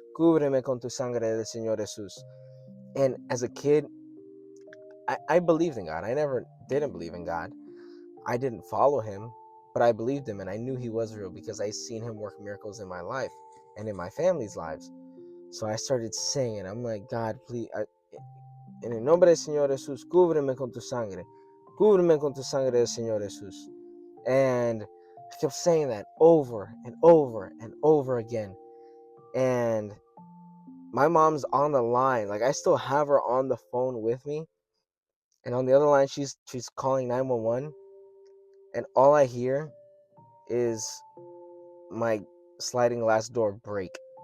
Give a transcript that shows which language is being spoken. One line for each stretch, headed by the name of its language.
Spanish: Cúbreme con tu sangre del Señor Jesús.
English: And as a kid, I believed in God. I never didn't believe in God. I didn't follow him, but I believed him, and I knew he was real because I seen him work miracles in my life and in my family's lives. So I started singing. I'm like, God, please,
Spanish: en el nombre del Señor Jesús, cúbreme con tu sangre. Cúbreme con tu sangre del Señor Jesús.
English: And I kept saying that over and over and over again. And my mom's on the line. Like, I still have her on the phone with me. And on the other line, she's calling 911. and all I hear is my sliding glass door break.